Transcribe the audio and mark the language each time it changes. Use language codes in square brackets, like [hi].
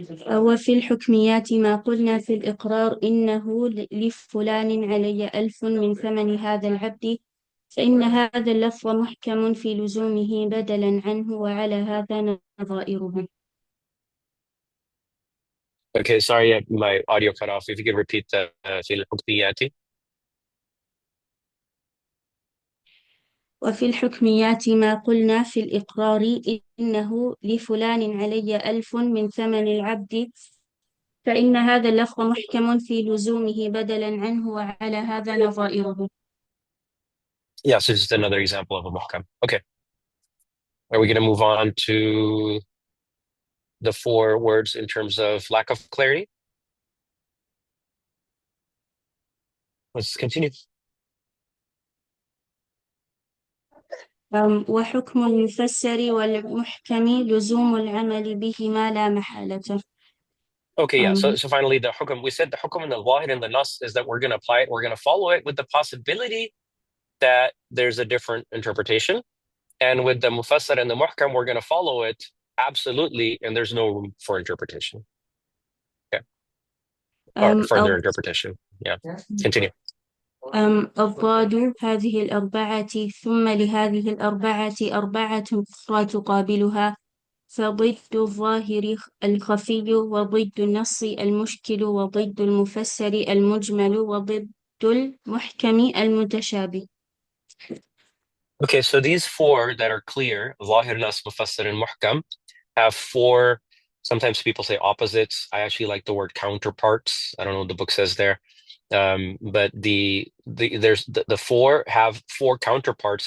[ar] وفي الحكميات ما قلنا في الإقرار إنه لفلان علي 1000 من ثمن هذا العبد فإن هذا اللفظ محكم في لزومه بدلا عنه وعلى هذا نظائره. [en] Okay, sorry, my audio cut off. If you could repeat the [ar] في الحكميات. وفي الحكميات ما قلنا في الإقرار إنه لفلان علي 1000 من ثمن العبد فإن هذا اللفظ محكم في لزومه بدلا عنه وعلى هذا نظائره. [en] Yeah, so just another example of a muhkam. Okay. Are we going to move on to the 4 words in terms of lack of clarity? Let's continue. [ar] وحكم المفسر والمحكم لزوم العمل بهما لا محالة. [en] Okay, yeah. So finally, the hukm, we said the hukm and the wahid and the nas is that we're going to apply it. We're going to follow it with the possibility that there's a different interpretation. And with the mufassar and the muhkam, we're going to follow it absolutely, and there's no room for interpretation. Okay. Or further interpretation. Yeah. Continue. [ar] الضاد هذه الأربعة ثم لهذه الأربعة أربعة أخرى تقابلها فضد الظاهر الخفي وضد النص المشكل وضد المفسر المجمل وضد المحكم المتشابه. [en] Okay, so these 4 that are clear, Zahir, Nas, Mufassir, and Muhkam, have 4, sometimes people say opposites. I actually like the word counterparts. I don't know what the book says there. But there's the 4 have 4 counterparts.